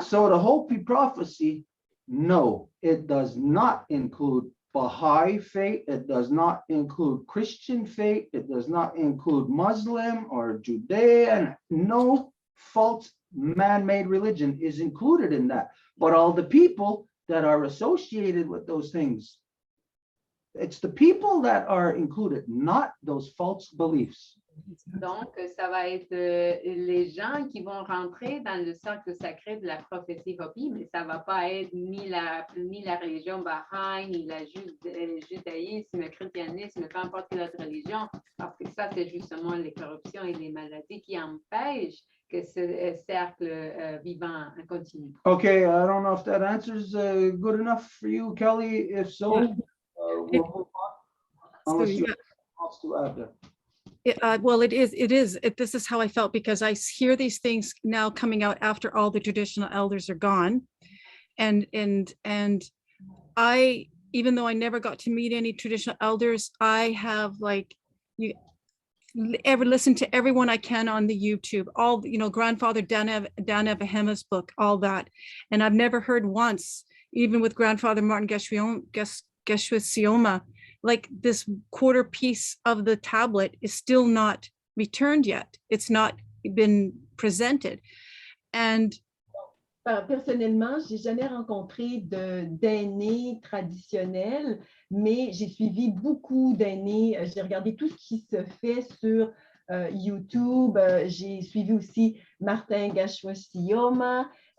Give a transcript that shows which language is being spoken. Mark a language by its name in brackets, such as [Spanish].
[English] So the Hopi Prophecy, no, it does not include Baha'i faith. It does not include Christian faith. It does not include Muslim or Judean. No false man-made religion is included in that. But all the people that are associated with those things, it's the people that are included, not those false beliefs. [French] Donc, ça va être les gens qui vont rentrer dans le cercle sacré de la prophétie Hopi, mais ça ne va pas être ni la religion Baha'i, ni le judaïsme, le christianisme, peu importe quelle autre religion, parce que ça, c'est justement les corruptions et les maladies qui empêchent que ce cercle vivant continue. [English] Okay, I don't know if that answers good enough for you, Kelly. If so, Yeah. we'll move on. So, Unless you yeah. wants to add there. Well, it is. This is how I felt because I hear these things now coming out after all the traditional elders are gone. And I, even though I never got to meet any traditional elders, I have ever listened to everyone I can on the YouTube, all, grandfather Dan Evahema's book, all that. And I've never heard once, even with grandfather Martin Geshuasioma, like this quarter piece of the tablet is still not returned yet. It's not been presented. And [French] personnellement, j'ai jamais rencontré d'aînés traditionnels, mais j'ai suivi beaucoup d'aînés. J'ai regardé tout ce qui se fait sur YouTube. J'ai suivi aussi Martin Geshuasioma.